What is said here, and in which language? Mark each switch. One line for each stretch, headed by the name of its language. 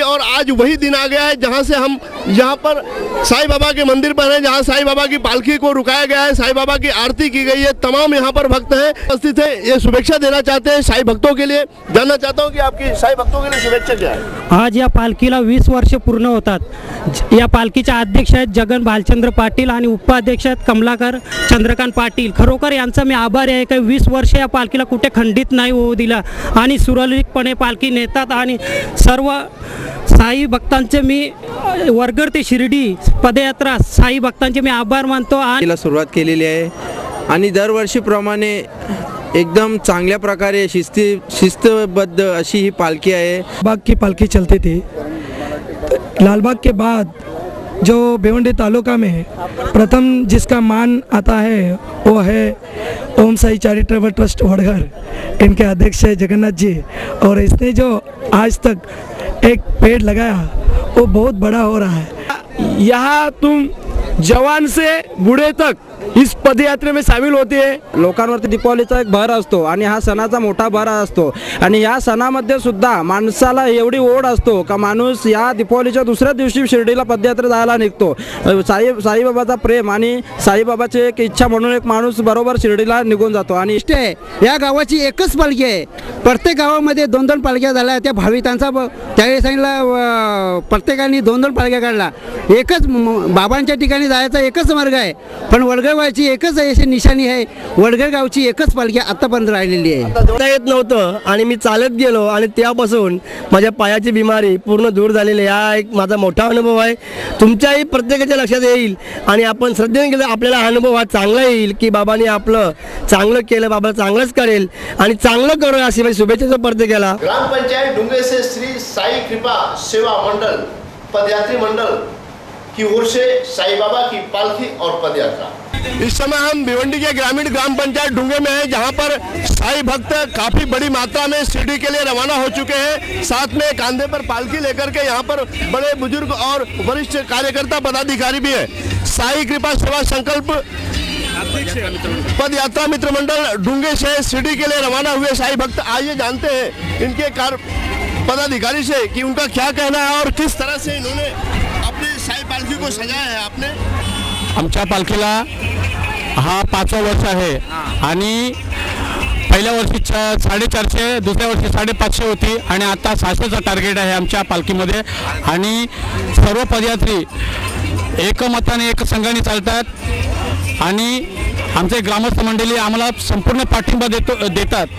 Hindi: और आज वही दिन आ गया है जहाँ से हम यहाँ पर साईं बाबा के मंदिर पर हैं, जहाँ साईं बाबा की पालकी को रुकाया गया है, साईं बाबा की आरती की गई है। तमाम यहाँ पर भक्त हैं, उपस्थित हैं। ये शुभेच्छा देना चाहते हैं साईं भक्तों के लिए। जानना चाहता हूँ कि आपकी साईं भक्तों के लिए शुभेच्छा क्या है?
Marathi: आज या पालखीला 20 वर्ष पूर्ण होतात। या पालखीचे अध्यक्ष आहेत जगन भालचंद्र पाटील आणि उपाध्यक्ष आहेत कमलाकर चंद्रकांत पाटील। खरोखर यांचा मी आभारी आहे की 20 वर्ष या पालखीला कुठे खंडित नाही होऊ दिला आणि सुरळीतपणे पालखी नेतात। आणि सर्व साई भक्तांचे मी वरघर ते शिर्डी पदयात्रा साई भक्तांचे मी आभार मानतो। आणि सुरुवात केलेली आहे आणि दरवर्षीप्रमाणे एकदम चांगल्या प्रकारे शिस्तबद्ध अशी ही पालखी आहे।
Hindi: बाग की पालखी चलती थी। लालबाग के बाद जो भिवंडी तालुका में प्रथम जिसका मान आता है वो है ओम साई चैरिटेबल ट्रस्ट वड़घर। इनके अध्यक्ष है जगन्नाथ जी और इसने जो आज तक एक पेड़ लगाया वो बहुत बड़ा हो रहा है। यहाँ तुम जवान से बूढ़े तक इस पदयात्रे में शामिल होते हैं।
Marathi: लोकांवरती दीपावलीचा एक भर असतो आणि हा सणाचा मोठा भर असतो आणि या सणामध्ये सुद्धा माणसाला एवढी ओढ असतो का माणूस या दीपावलीच्या दुसऱ्या दिवशी शिर्डीला पदयात्रा जायला निघतो। साईबाबाचा प्रेम आणि साईबाबाची एक इच्छा म्हणून एक माणूस बरोबर शिर्डीला निघून जातो। आणि या गावाची एकच पालखी आहे। प्रत्येक गावामध्ये 2-2 पालख्या झाल्या। त्या भाविकांचा त्यावेळी सांगितलं प्रत्येकाने 2-2 पालख्या काढला। एकच बाबांच्या ठिकाणी जायचा एकच मार्ग आहे, पण वडगरगावची एकच अशी निशाणी आहे। वडगरगावची एकच पालखी आतापर्यंत राहिलेली आहे। आता येत नव्हतं आणि मी चालत गेलो आणि त्यापासून माझ्या पायाची बिमारी पूर्ण दूर झालेली आहे। हा एक माझा मोठा अनुभव आहे। तुमच्याही प्रत्येकाच्या लक्षात येईल आणि आपण श्रद्धेने गेलं आपल्याला हा अनुभव हा चांगला येईल की बाबांनी आपलं चांगलं केलं, बाबा चांगलंच करेल आणि चांगलं करू अशी माझी शुभेच्छा प्रत्येकाला।
Hindi: ग्राम पंचायत डुंगे से श्री साई कृपा सेवा मंडल पदयात्री मंडल की ओर से साईं बाबा की पालकी और पदयात्रा। इस समय हम भिवंडी के ग्रामीण ग्राम पंचायत डुंगे में हैं, जहां पर साईं भक्त काफी बड़ी मात्रा में शिरडी के लिए रवाना हो चुके हैं। साथ में कंधे पर पालकी लेकर के यहाँ पर बड़े बुजुर्ग और वरिष्ठ कार्यकर्ता पदाधिकारी भी है। साई कृपा सेवा संकल्प पद यात्रा मित्र मंडल डुंगे से शिरडी के लिए रवाना हुए साईं भक्त। आइए जानते हैं इनके पदाधिकारी से कि उनका क्या कहना है और किस तरह से इन्होंने अपनी साई पालकी को सजाया है। आपने
Marathi: आमच्या पालखीला हा 5वा वर्ष आहे आणि पहिल्या वर्षी 450, दुसऱ्या वर्षी 550 होती आणि आता 600चं टार्गेट आहे आमच्या पालखीमध्ये। आणि सर्व पदयात्री एकमताने एक संघाने चालतात आणि आमचे ग्रामस्थ मंडळी आम्हाला संपूर्ण पाठिंबा देतात।